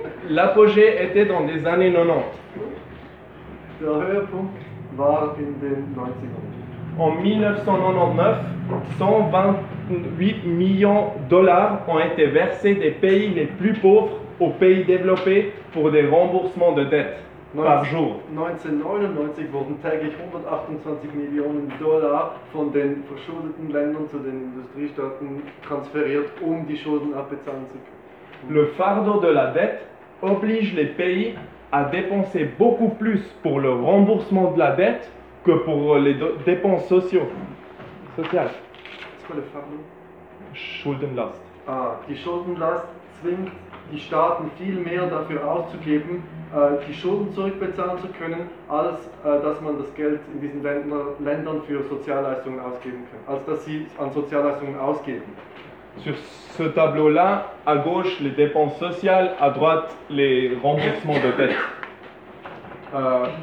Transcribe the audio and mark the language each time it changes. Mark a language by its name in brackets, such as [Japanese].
[French] L'apogée était dans les années 90. [German] Der Höhepunkt war in den 90ern. [French] En 1999, 128 millions dollars ont été versés des pays les plus pauvres aux pays développés pour des remboursements de dettes. [German] 1999 wurden täglich 128 Millionen Dollar von den verschuldeten Ländern zu den Industriestaaten transferiert, um die Schulden abbezahlen zu können. [French] Le fardeau de la dette oblige les pays à dépenser beaucoup plus pour le remboursement de la dette que pour les dépenses sociales. C'est quoi le fardeau? [German] Schuldenlast. Ah, die Schuldenlast zwingt die Staaten viel mehr dafür auszugeben, die Schulden zurückbezahlen zu können, als dass man das Geld in diesen Ländern für Sozialleistungen ausgeben kann, als dass sie an Sozialleistungen ausgeben. [French] Sur ce tableau-là, à gauche les dépenses sociales, à droite les remboursements de dettes.